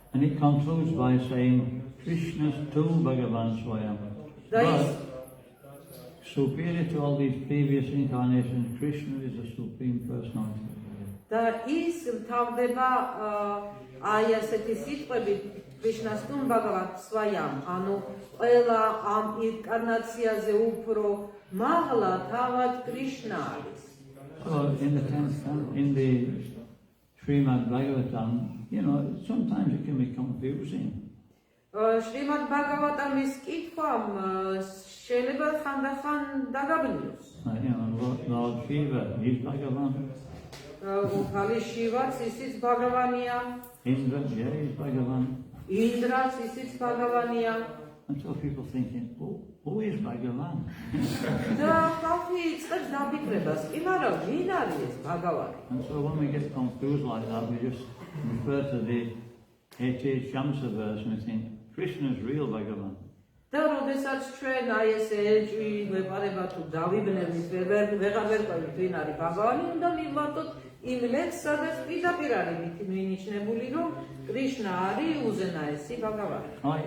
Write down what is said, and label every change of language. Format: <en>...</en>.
<en>And it concludes by saying</en> <sa>Krishna's Tu Bhagavan Swayam.</sa> <en>But superior to all these previous incarnations, Krishna is the Supreme Personality.</en> <ka>და ის მთავრდება აი ასეთი სიტყვებით</ka> <sa>Krishna's Tu Bhagavan Swayam,</sa> <ka>ანუ ყველა ამ ინკარნაციაზე უფრო მაღლა თავად Krishna არის.</ka> <en>So in the Srimad Bhagavatam, sometimes it can be confusing.</en> <ka>შრიმად ბაგავატამის კითხვამ შეიძლება ხანდახან დაგაბნიოს.</ka> <en>Lord Shiva, he's Bhagavan.</en> <ka>უფალი შივაც ისიც ბაგავანია.</ka> <en>Indra, yeah, he's Bhagavan.</en> <ka>ინდრას ისიც ბაგავანია.</ka> <en>And so people thinking, who is Bhagavan?</en> <ka>და ხალხი იწყებს დაფიქრებას, კი მაგრამ ვინ არის ეს ბაგავანი?</ka> <en>And so when we get confused like that, we just refer to the 88 Shamsa verse and we think, Krishna is real Bhagavan.</en> <ka>და როდესაც ჩვენ აი ეს ეჭვი გვეპარება თუ დავიბნევით, ვეღარ ვერკვევით ვინ არის ბაგავანი, უნდა მივმართოთ იმ ლექსს, სადაც პირდაპირ არის მინიშნებული, რომ კრიშნა არის უზენაესი ბაგავანი.</ka>